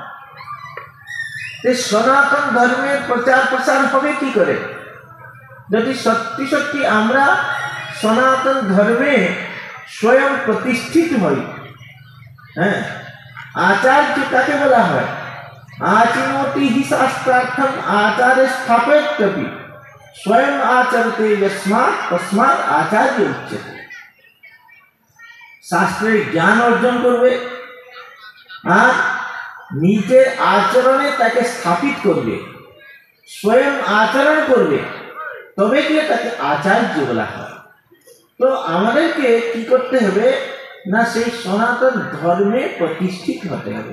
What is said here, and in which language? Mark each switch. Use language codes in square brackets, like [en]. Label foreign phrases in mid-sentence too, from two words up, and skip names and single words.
[bn] সনাতন ধর্মের প্রচার প্রসার হবে কি করে? যদি সত্যি সত্যি আমরা সনাতন ধর্মে স্বয়ং প্রতিষ্ঠিত হই। হ্যাঁ, আচার্য কাকে বলা হয়? [sa] आचिनोति हि शास्त्रार्थम आचार्य स्थापितव्य स्वयं आचरते यस्मात् तस्मात् आचार्य उच्यते। [bn] শাস্ত্রের জ্ঞান অর্জন করবে আর নিজের আচরণে তাকে স্থাপিত করবে, স্বয়ং আচরণ করবে, তবে কি তাকে আচার্য বলা হয়। তো আমাদেরকে কি করতে হবে না, সেই সনাতন ধর্মে প্রতিষ্ঠিত হতে হবে।